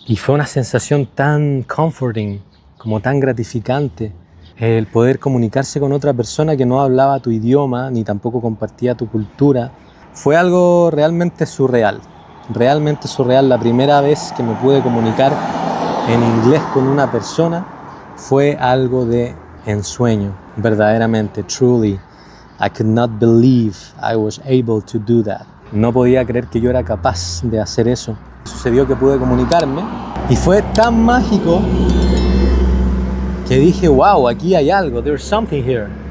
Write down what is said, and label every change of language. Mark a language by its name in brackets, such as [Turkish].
[Spanish] Y fue una sensación tan comforting, como tan gratificante, el poder comunicarse con otra persona que no hablaba tu idioma, ni tampoco compartía tu cultura. Fue algo realmente surreal. Realmente surreal. La primera vez que me pude comunicar en inglés con una persona fue algo de ensueño, verdaderamente, truly. [English] I could not believe I was able to do that. [Spanish] No podía creer que yo era capaz de hacer eso. Sucedió que pude comunicarme y fue tan mágico que dije, wow, aquí hay algo, [English] there's something here.